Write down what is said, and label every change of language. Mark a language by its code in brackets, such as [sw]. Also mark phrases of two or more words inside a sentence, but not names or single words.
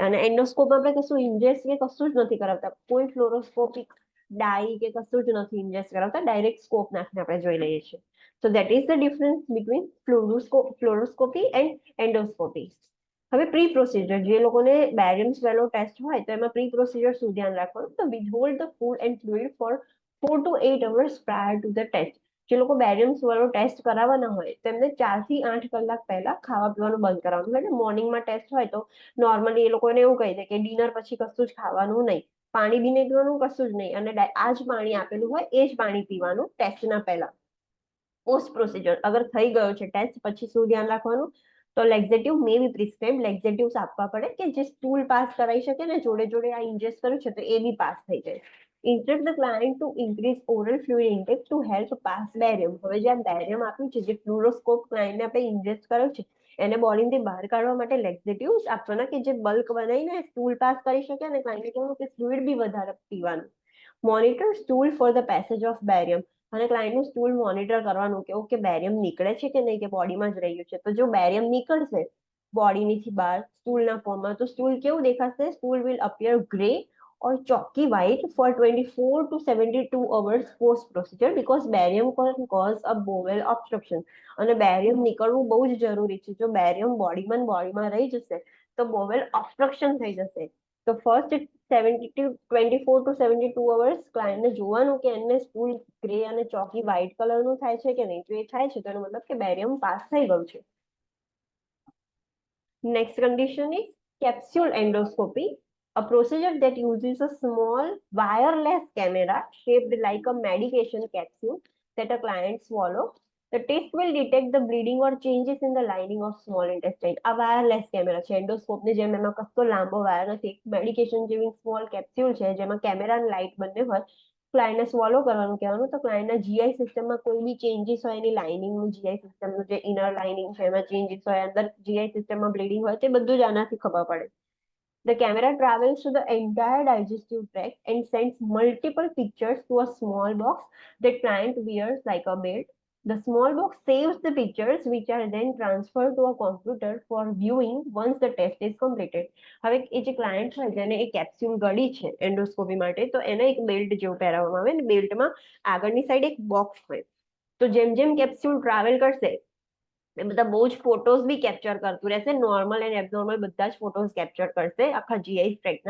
[gu] અને એન્ડોસ્કોપમાં આપણે કશું ઇન્જેક્ટ કે કશું જ નથી કરાવતા, કોઈ [en] fluoroscopic dye [gu] કે કશું જ નથી ઇન્જેક્ટ કરાવતા, [en] direct scope [gu] નાખીને આપણે જોઈ લઈએ છીએ. [en] so that is the difference between fluoroscopy and endoscopy. [gu] હવે [en] pre procedure, [gu] જે લોકોને [en] barium swallow test [gu] હોય તો એમાં [en] pre procedure [gu] શું ધ્યાન રાખવાનું? [en] તો withhold the food and fluid for 4 to 8 hours prior to the test. [gu] જે લોકો [en] barium swallow test [gu] કરાવવાના હોય તેમને 4 થી 8 કલાક પહેલા ખાવા પીવાનું બંધ કરાવવાનું. એટલે મોર્નિંગમાં ટેસ્ટ હોય તો નોર્મલી એ લોકોને એવું કહી દે કે ડિનર પછી કશું જ ખાવાનું નહીં, પાણી બી નહીં પીવાનું, કશું જ નહીં, અને આ જ પાણી આપેલું હોય એ જ પાણી પીવાનું ટેસ્ટના પહેલા. [en] post procedure, [gu] અગર થઈ ગયો છે ટેસ્ટ પછી શું ધ્યાન રાખવાનું? તો [en] laxative may be prescribe, [gu] લેક્ઝેટિવ્સ આપવા પડે કે જે [en] stool pass [gu] કરાવી શકે ને જોડે જોડે આ ઇન્જેક્ટ કર્યું છે તો એ બી પાસ થઈ જાય. [en] Instruct the client to increase oral fluid intake to help pass barium. [gu] હવે જે આ બેરિયમ આપ્યું છે, જે ફ્લુરોસ્કોપ ક્લાયન્ટને આપણે ઇન્જેક્ટ કર્યો છે એને બોડીમાંથી બહાર કાઢવા માટે લેક્ઝેટિવ્સ આપવાના કે જે બલ્ક બનાવીને [en] stool pass [gu] કરી શકે અને ક્લાયન્ટને કહેવાનું કે ફ્લુઇડ બી વધારે પીવાનું. [en] monitor stool for the passage of barium, [gu] અને ક્લાયન્ટનું સ્ટૂલ મોનિટર કરવાનું કે ઓકે બેરિયમ નીકળે છે કે નહીં, કે બોડીમાં જ રહ્યું છે. તો જો બેરિયમ નીકળશે બોડીની બહાર સ્ટૂલના ફોર્મમાં તો સ્ટૂલ કેવું દેખાશે? [en] stool will appear grey or chalky white for 24 to 72 hours post procedure because barium can cause a bowel obstruction. [gu] અને બેરિયમ નીકળવું બહુ જ જરૂરી છે. જો બેરિયમ બોડીમાં રહી જશે તો [en] bowel obstruction [gu] થઈ જશે. તો [en] first 24 to 72 hours [gu] ક્લાયન્ટને જોવાનું કે એને સ્ટૂલ ગ્રે અને [en] chalky white [gu] કલરનું થાય છે કે નહીં. જો એ થાય છે તો એનો મતલબ કે બેરિયમ પાસ થઈ ગયું છે. [en] next condition is capsule endoscopy, a procedure that uses a small wireless camera shaped like a medication capsule that a client swallow. The test will detect the bleeding or changes in the lining of small intestine. [gu] આ [en] wireless camera [gu] છે એન્ડોસ્કોપની જેમ, એમાં કશો લાંબો વાયર નથી, મેડિકેશન જેવી [en] small capsule [gu] છે જેમાં કેમેરા અને લાઇટ બંને હોય. ક્લાયન્ટને સ્વોલો કરવાનું કહેવાનું તો ક્લાયન્ટના જીઆઈ સિસ્ટમમાં કોઈ બી ચેન્જીસ હોય, એની લાઇનિંગનું જીઆઈ સિસ્ટમનું જે [en] inner lining [gu] છે એમાં ચેન્જીસ હોય, અંદર જીઆઈ સિસ્ટમમાં બ્લીડિંગ હોય, તે બધું જ આનાથી ખબર પડે. [en] The camera travels to the entire digestive tract and sends multiple pictures to a small box that client wears like a belt. The small box saves the pictures which are then transferred to a computer for viewing once the test is completed. [gu] હવે એ જે ક્લાયન્ટ હોય જેને એ કેપ્સ્યુલ ગળી છે એન્ડોસ્કોપી માટે તો એને એક બેલ્ટ જેવું પહેરાવવામાં આવે અને બેલ્ટમાં આગળની સાઈડ એક બોક્સ હોય. તો જેમ જેમ કેપ્સ્યુલ ટ્રાવેલ કરશે એ બધા બહુ જ ફોટોઝ બી કેપ્ચર કરતું રહેશે. [en] normal and abnormal [gu] બધા જ ફોટોઝ કેપ્ચર કરશે આખા જીઆઈ ટ્રેકના.